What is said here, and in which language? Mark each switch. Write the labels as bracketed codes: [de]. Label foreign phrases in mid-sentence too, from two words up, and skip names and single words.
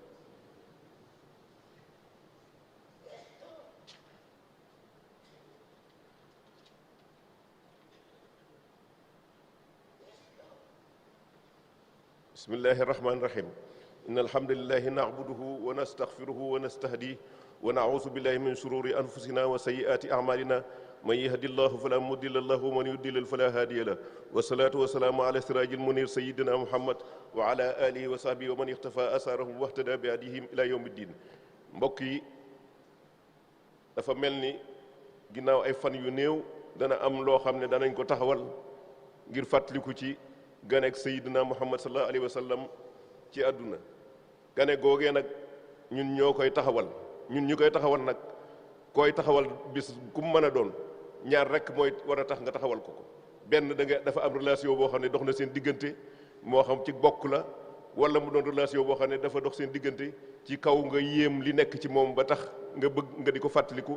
[ar] بسم الله الرحمن الرحيم إن الحمد لله نعبده ونستغفره ونستهديه ونعوذ بالله من شرور أنفسنا وسيئات أعمالنا من يهد الله فلا مضل له ومن يضلل فلا هادي له والصلاة والسلام على سراج المنير سيدنا محمد وعلى آله وصحبه ومن اختفى آثارهم واهتدى بهديهم إلى يوم الدين [wo] mbokk yi dafa mel ni ginnaaw ay fan yu néew dana am loo xam ne danañ ko taxawal ngir fàttaliku ci ganeek Seydina Muhammad [ar] صلى الله عليه وسلم [wo] ci àdduna gane googee nag ñun ñoo koy taxawal ñun ñu koy taxawal nag koy taxawal bis ku mu mën a doon ñaar rek mooy war a tax nga taxawal ko benn dafa am relation boo xam ne dox na seen diggante moo xam ci bokk la wala mu doon relation boo xam ne dafa dox seen diggante ci kaw nga yéem li nekk ci moom ba tax nga bëgg nga di ko fàttaliku.